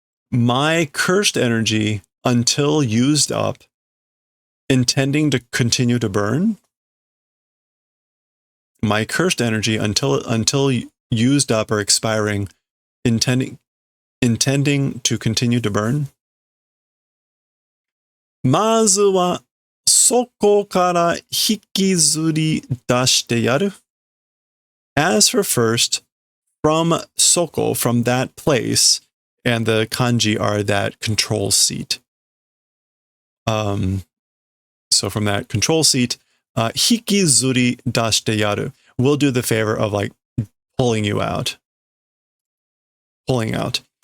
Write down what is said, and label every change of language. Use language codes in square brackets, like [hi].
[en] My cursed energy until used up, intending to continue to burn. My cursed energy until used up or expiring, intending to continue to burn. [ja] まずはそこから引きずり出してやる. [en] As for first, from Soko, from that place, and the kanji are that control seat. So from that control seat, [ja] hikizuri dashite yaru. [en] We'll do the favor of like pulling you out. Pulling out.